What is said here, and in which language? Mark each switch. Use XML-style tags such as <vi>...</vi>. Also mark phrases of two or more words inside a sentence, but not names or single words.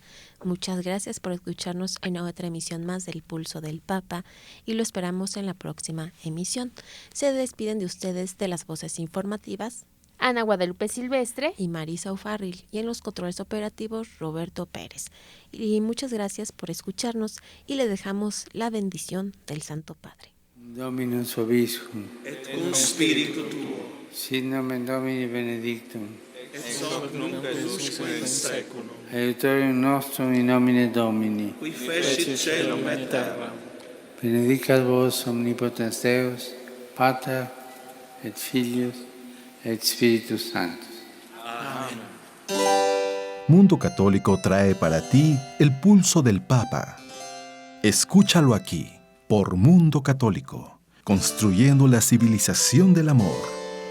<es>Muchas gracias por escucharnos en otra emisión más del Pulso del Papa y lo esperamos en la próxima emisión. Se despiden de ustedes de las voces informativas Ana Guadalupe Silvestre y Marisa O'Farrill, y en los controles operativos Roberto Pérez. Y muchas gracias por escucharnos y le dejamos la bendición del Santo Padre.</es> <la>Dominus vobiscum, et cum spiritu tuo, sit nomen Domini benedictum, et hoc nunc et usque in saeculum, aiutorium nostrum in nomine Domini, qui fecit caelum et terram. benedicat vos omnipotens Deus, Pater et Filius et Spiritus Sanctus.</la> <es>Amén. Mundo Católico trae para ti el Pulso del Papa. Escúchalo aquí, por Mundo Católico, construyendo la civilización del amor.</es>